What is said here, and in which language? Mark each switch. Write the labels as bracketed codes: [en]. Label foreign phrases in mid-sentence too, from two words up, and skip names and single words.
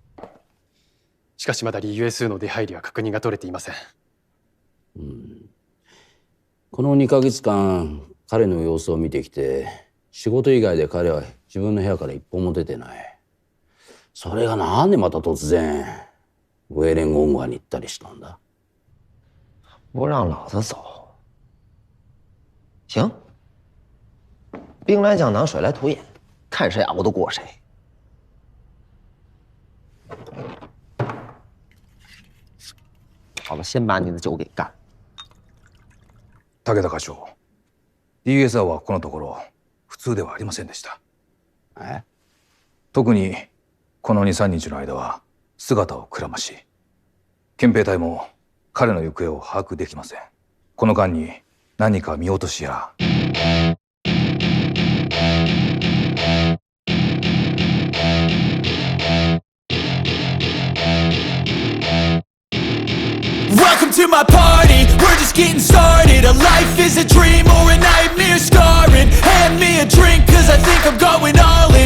[ja] しかしまだUSU の出入りは確認が取れていません。この2ヶ月間彼の様子を見てきて、仕事以外で彼は自分の部屋から一歩も出てない。それがなんでまた突然ウェイレンゴンゴアに行ったりしたんだ？ [zh] 不让老子走，行，兵来将挡，水来土掩，看谁熬得过谁。好了，先把你的酒给干。 [ja] 武田課長、DSR はこのところ普通ではありませんでした。特にこの2、3日の間は姿をくらまし、憲兵隊も彼の行方を把握できません。この間に何か見落としや [en] Welcome to my party, we're just getting started. A life is a dream or a nightmare scarring. Hand me a drink cause I think I'm going all in.